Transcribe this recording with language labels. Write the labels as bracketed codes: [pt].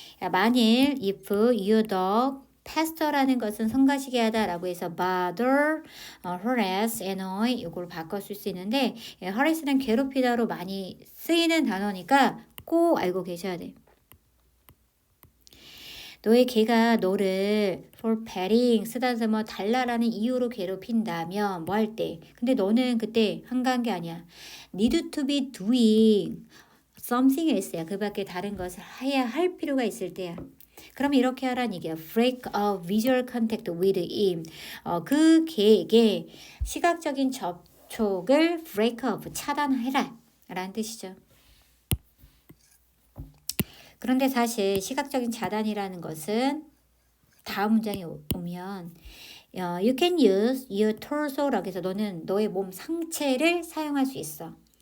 [ko] 만일 [en] if your dog pester [ko] 라는 것은 성가시게 하다라고 해서 [en] bother, harass, annoy [ko] 이걸 바꿔 쓸 수 있는데 harass는 괴롭히다로 많이 쓰이는 단어니까 꼭 알고 계셔야 돼. 너의 개가 너를 [en] for petting [ko] 쓰다서 달라라는 이유로 괴롭힌다면 뭐 할 때? 근데 너는 그때 한가한 게 아니야. [en] need to be doing something else [ko] 야. 그 밖에 다른 것을 해야 할 필요가 있을 때야. 그럼 이렇게 하라는 얘기야. [en] break a visual contact with him. [ko] 그 개에게 시각적인 접촉을 [en] break off, [ko] 차단해라 라는 뜻이죠. 그런데 사실 시각적인 차단이라는 것은 다음 문장에 오면 [en] you can use your torso [ko] 라고 해서 너는 너의 몸 상체를 사용할 수 있어.